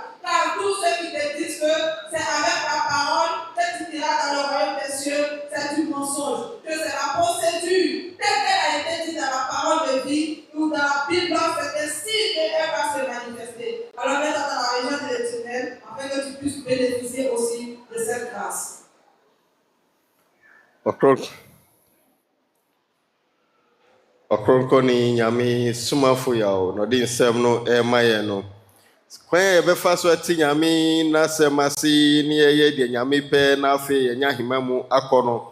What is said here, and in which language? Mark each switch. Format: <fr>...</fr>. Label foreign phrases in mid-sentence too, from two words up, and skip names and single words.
<fr>Car tous ceux qui te disent que c'est avec la parole que tu iras dans le royaume des cieux, c'est du mensonge. Que c'est la procédure telle qu'elle a été dite dans la parole de vie ou dans la Bible, c'est ainsi qu'elle va se manifester. Alors mets-toi dans la région de l'Éternel afin que tu puisses bénéficier aussi de cette grâce.</fr> <ak>Ɔkrɔnkrɔnyi Nyame Somafo Yawoh na ɔde nsɛm no ɛrema yɛn no. Kwan a yɛbɛfa so ate Nyame n'asɛm ase ne yɛyɛ deɛ Nyame pɛ na afei yɛnya ahema mu akɔ no.</ak>